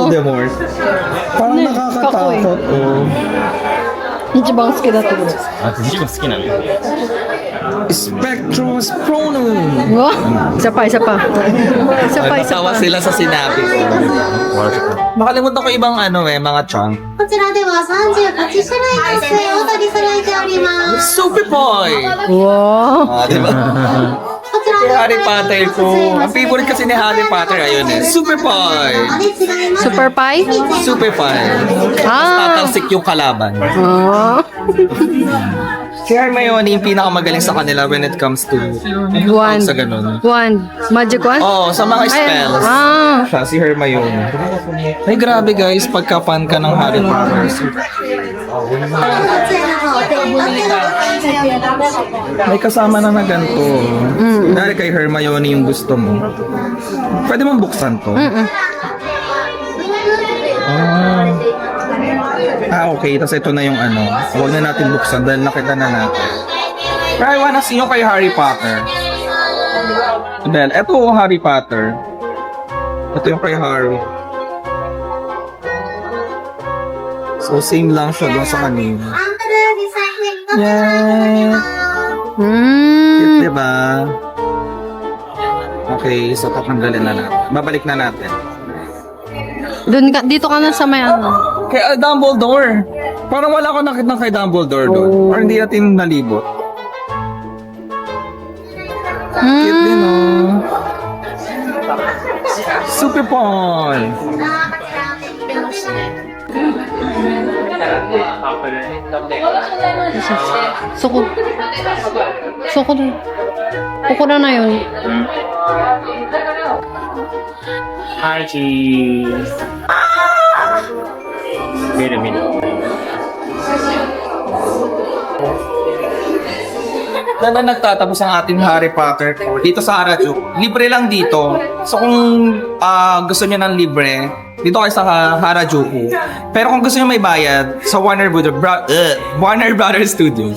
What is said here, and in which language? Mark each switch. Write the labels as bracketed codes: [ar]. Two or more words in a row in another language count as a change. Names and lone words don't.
[tl] Voldemort. Parang nakakatakot. Oh. [ja] 一番好きだと. Spectrus Pronum. [tl] Wow. Isa pa. Isa pa. Natawa sila sa sinabi ko. Makalimutan ko ibang mga chunk. [ja] こちらでは38種類の杖を取り揃えております。 [en] Super Boy! Wow. [tl] Diba? [ja] こちら [tl] Si Harry Potter ko. Ang favorite kasi ni Harry Potter, ayun eh. [en] Super Boy! [ja] で違います。 [en] Super Pie? Super Boy. Ah. [tl] Tatalsik yung kalaban. Oh. Si Hermione yung pinakamagaling sa kanila [en] when it comes to Wand. [tl] sa ganun. [en] Wand. Magic wand? [tl] Oo, sa mga spells. Siya, si Hermione. Ay, grabe guys, pagka-fan ka ng Harry Potter. [ja] こちらの方お手に取っての感じをいただき [tl] May kasama na ganito. Dahil kay Hermione yung gusto mo. Pwede mong buksan to. Okay. Tapos ito na yung Huwag na natin buksan dahil nakita na natin. Pero [en] I wanna see [tl] yung kay Harry Potter. Dahil ito Harry Potter. Ito yung kay Harry. So same lang siya doon sa kanina. アンドルディサイクリング Yay! Cute, diba? Okay, so tatanggalin na natin. Babalik na natin. Dito ka na sa may ano. Kay Dumbledore. Parang wala ko nakita kay Dumbledore doon. Or hindi natin nalibot. Cute din, oh. [en] Super fun! [tl] Suko. Suko na. Suko na yun. [en] Hi, cheese. Wait a minute. [tl] Na nagtatapos ang ating Harry Potter tour dito sa Harajuku. Libre lang dito. So kung gusto niyo ng libre, dito kayo sa Harajuku. Pero kung gusto niyo may bayad, sa Warner Brothers Studios.